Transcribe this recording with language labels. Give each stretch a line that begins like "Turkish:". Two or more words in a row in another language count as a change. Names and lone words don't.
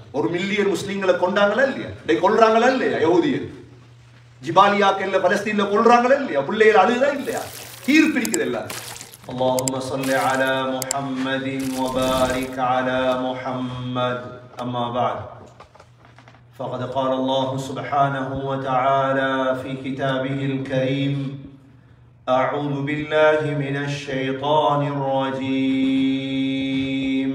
Tamil: 1 மில்லியன் முஸ்லீம்களை கொண்டாங்களா இல்லையா? கொல்றாங்களா இல்லையா? யஹூதியர் ஜிபாலியாக்கல்ல பலஸ்தீன்ல கொல்றாங்களா இல்லையா? பிள்ளைகள் அழுதா இல்லையா? கீர் பிடிக்குது எல்லாரும்.
Arabic: اللهم صل على محمد وبارك على محمد. أما بعد فقد قال الله سبحانه وتعالى في كتابه الكريم: أعوذ بالله من الشيطان الرجيم.